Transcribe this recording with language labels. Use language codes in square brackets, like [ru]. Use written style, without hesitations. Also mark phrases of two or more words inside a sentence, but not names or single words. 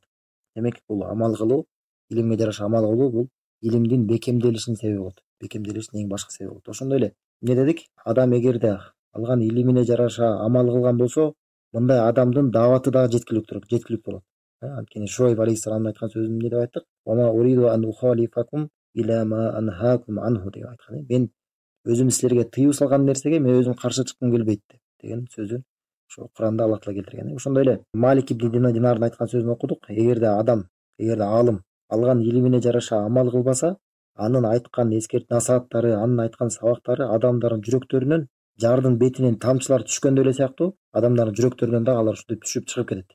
[ky] Демек бул амал кылуу, илимге жараша амал кылуу бул илимдин бекемделишинин себеби болот. Бекемделишинин эң башкы себеби болот. Ошондой эле эмне дедик? Адам эгерде алган илимине жараша амал кылган болсо, мындай адамдын даваты дагы жеткиликтүү болот. Анткени Шуайб алейхисаламдын айткан сөзүн эмне деп айттык? [ar] "وما أريد أن أخالفكم إلى ما أنهاكم عنه" [ky] деп айткан. Мен өзүм силерге тыюу салган нерсеге мен өзүм каршы чыккым келбейт деген сөзүн ошо Куранда Аллах Таала келтирген. Ошондой эле Малик ибн Динардын айткан сөзүн окудук. Эгерде алым алган илимине жараша амал кылбаса, анын айткан насааттары, анын айткан сабактары адамдардын жүрөктөрүнөн жардын бетинен тамчылар түшкөндөй эле сыяктуу адамдардын жүрөктөрүнөн дагы алар ушинтип түшүп чыгып кетет.